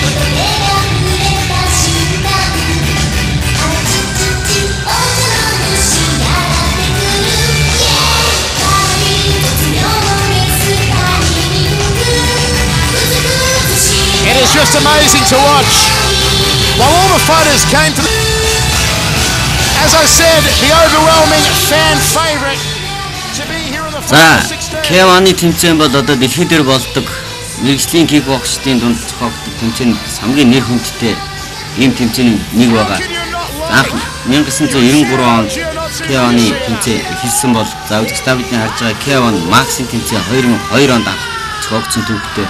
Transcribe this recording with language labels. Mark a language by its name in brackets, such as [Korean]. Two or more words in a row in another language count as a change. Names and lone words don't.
[English] It is just amazing to watch. While all the fighters came to as I said, the overwhelming fan favorite to be here in the final 16. [Mongolian] K1-ы тэмцээн бол одоо дэлхийд дээр болдог мэргэжлийн кикбоксчдын дунд зохиогддог тэмцээнд хамгийн нэр хүндтэй ийм тэмцээний нэг байгаа. Анх 1993 онд K1-ы тэмцээн эхэлсэн бол за үзэгч та бидний харж байгаа K1 Max-ын тэмцээн 2002 онд зохиогдсон төвхтэй.